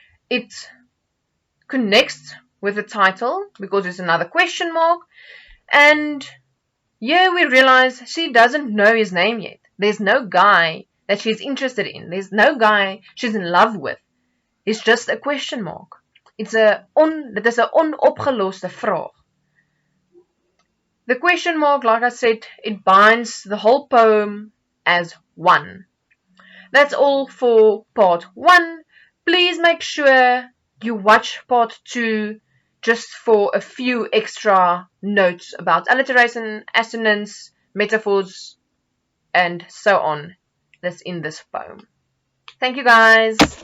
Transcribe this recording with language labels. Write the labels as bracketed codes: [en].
[en] It connects with the title because it's another question mark, and here we realize she doesn't know his name yet. There's no guy that she's interested in. There's no guy she's in love with. It's just a question mark. [af] Dit is 'n onopgeloste vraag. [en] The question mark, like I said, it binds the whole poem as one. That's all for part 1. Please make sure you watch part 2 just for a few extra notes about alliteration, assonance, metaphors, and so on that's in this poem. Thank you guys.